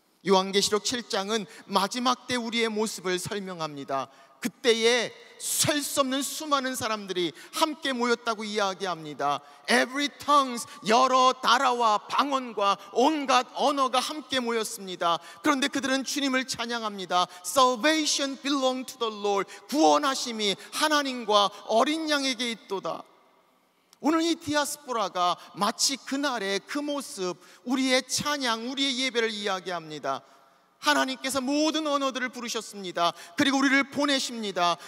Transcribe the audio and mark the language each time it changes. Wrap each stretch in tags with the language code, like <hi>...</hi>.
<ko>요한계시록 7장은 마지막 때 우리의 모습을 설명합니다. 그때에 셀 수 없는 수많은 사람들이 함께 모였다고 이야기합니다.</ko> <en>Every tongues,</en> <ko>여러 나라와 방언과 온갖 언어가 함께 모였습니다. 그런데 그들은 주님을 찬양합니다.</ko> <en>Salvation belong to the Lord.</en> <ko>구원하심이 하나님과 어린 양에게 있도다. 오늘 이 디아스포라가 마치 그날의 그 모습, 우리의 찬양, 우리의 예배를 이야기합니다. 하나님께서 모든 언어들을 부르셨습니다. 그리고 우리를 보내십니다.</ko>